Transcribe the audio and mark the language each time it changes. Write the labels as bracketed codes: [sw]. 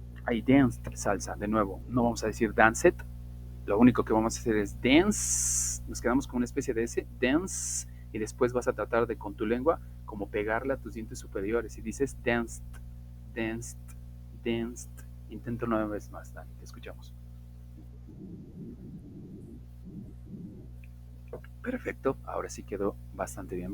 [en] I danced salsa, [es] de nuevo. No vamos a decir [en] dance it. [es] Lo único que vamos a hacer es dance. Nos quedamos con una especie de S, dance. Y después vas a tratar de con tu lengua como pegarle a tus dientes superiores. Y dices [en] danced, danced, danced. [es] Intento una vez más, Dani. Te escuchamos. Perfecto. Ahora sí quedó bastante bien.